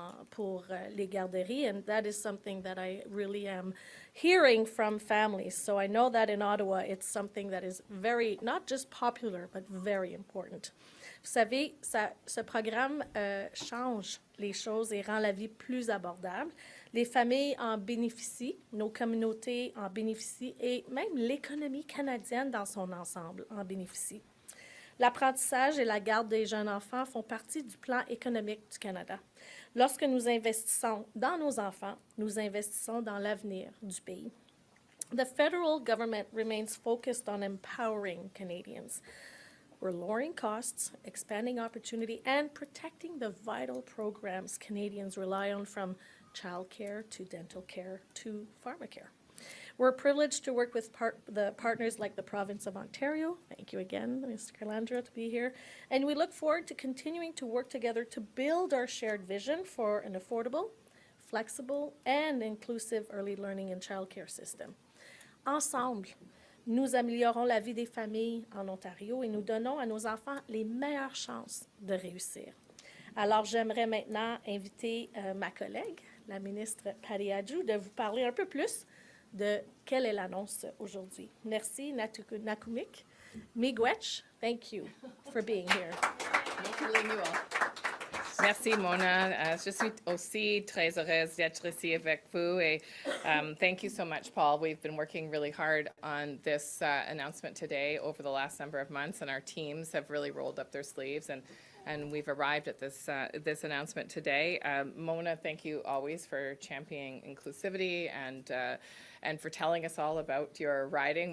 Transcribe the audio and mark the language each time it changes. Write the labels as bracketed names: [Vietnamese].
[French] Pour les garderies, [English] and that is something that I really am hearing from families. So I know that in Ottawa, it's something that is very, not just popular, but very important. [French] Vous savez, ce programme change les choses et rend la vie plus abordable. Les familles en bénéficient, nos communautés en bénéficient et même l'économie canadienne dans son ensemble en bénéficie. L'apprentissage et la garde des jeunes enfants font partie du plan économique du Canada. Lorsque nous investissons dans nos enfants, nous investissons dans l'avenir du pays. [English] The federal government remains focused on empowering Canadians. We're lowering costs, expanding opportunity, and protecting the vital programs Canadians rely on, from childcare to dental care to pharmacare. We're privileged to work with the partners like the Province of Ontario. Thank you again, Mr. Calandra, to be here. And we look forward to continuing to work together to build our shared vision for an affordable, flexible, and inclusive early learning and childcare system. [French] Ensemble, nous améliorons la vie des familles en Ontario et nous donnons à nos enfants les meilleures chances de réussir. Alors, j'aimerais maintenant inviter ma collègue, la ministre Patty Adju, de vous parler un peu plus de quelle est l'annonce aujourd'hui. Merci, Nakumik. [English] Miigwech, thank you for being here. [French] Merci, Mona. Je suis aussi très heureuse d'être ici avec vous. [English] Et thank you so much, Paul. We've been working really hard on this announcement today over the last number of months, and our teams have really rolled up their sleeves, and we've arrived at this announcement today. Mona, thank you always for championing inclusivity and for telling us all about your riding.